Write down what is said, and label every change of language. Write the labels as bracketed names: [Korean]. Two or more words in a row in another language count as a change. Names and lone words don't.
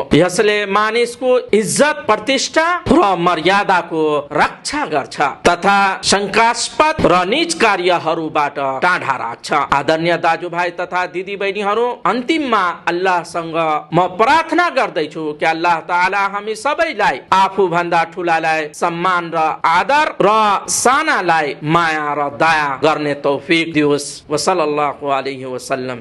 [Nepali] यसले मानिसको इज्जत, प्रतिष्ठा र मर्यादाको रक्षा गर्छ तथा शंकास्पद र नीच कार्यहरूबाट टाढा राख्छ। आदरणीय दाजुभाइ तथा दिदीबहिनीहरू, अन्तिममा अल्लाहसँग म प्रार्थना गर्दैछु कि [Arabic] الله تعالى [Nepali] हामी सबैलाई आफू भन्दा ठुलालाई सम्मान र आदर र सानालाई माया र दया गर्ने तौफिक दियोस्। [Arabic] وصلى الله عليه وسلم.